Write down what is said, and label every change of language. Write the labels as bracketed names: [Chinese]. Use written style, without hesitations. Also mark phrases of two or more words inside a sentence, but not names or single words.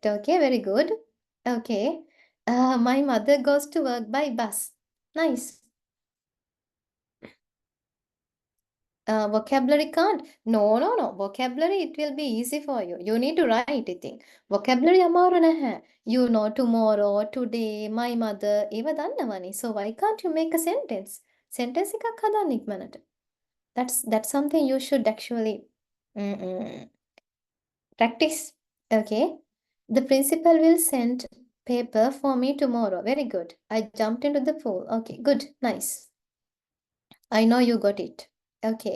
[English] Okay, very good. Okay. My mother goes to work by bus. Nice. Vocabulary can't. No, no, no. Vocabulary, it will be easy for you. You need to write it in. [Sinhala] Vocabulary අමාරු නැහැ. [English] You know, tomorrow, today, my mother, [Sinhala] ඒව දන්නවනේ. [English] So why can't you make a sentence? [Sinhala] Sentence එකක් හදන්න ඉක්මනට. [English] That's something you should actually practice. Okay. The principal will send paper for me tomorrow. Very good. I jumped into the pool. Okay, good. Nice. I know you got it. Okay.